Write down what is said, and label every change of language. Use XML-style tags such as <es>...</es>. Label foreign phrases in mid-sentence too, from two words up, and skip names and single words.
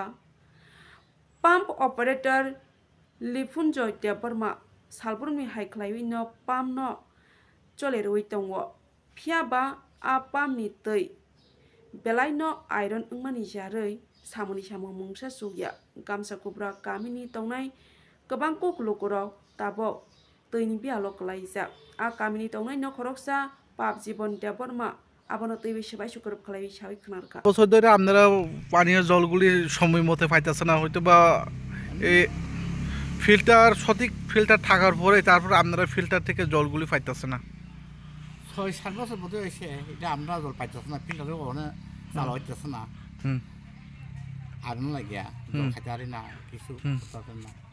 <trp>pump operator Lipunjoy Deborma salburmi haiklaiwi no pump no cholerui tongo phiaba a pump ni twi belai no iron wngmani jaroi samuni samung mungsa sugya gamsa kubra kamini tongnai kwbang kok lukorok tabok tini bialo klaijak a kamini tongnai no khoroksa pap jibon deborma abono twi sebai sukorop khlaiwi sawi khwnarwkha</trp> <bn>বছর ধরে আপনারা পানীয় জলগুলি সময় মতো পাইতেছে না হয়তো বা ফিল্টার সঠিক ফিল্টার থাকার পরে তারপরে আপনারা ফিল্টার থেকে জলগুলি পাইতেছে না 6-7 বছর মতো হয়েছে এটা আমরা জল পাইতেছি না ফিল্টারে ওখানে চালা হইতেছে না আর লাগিয়া জল খাইতে পারি না কিছু না</bn>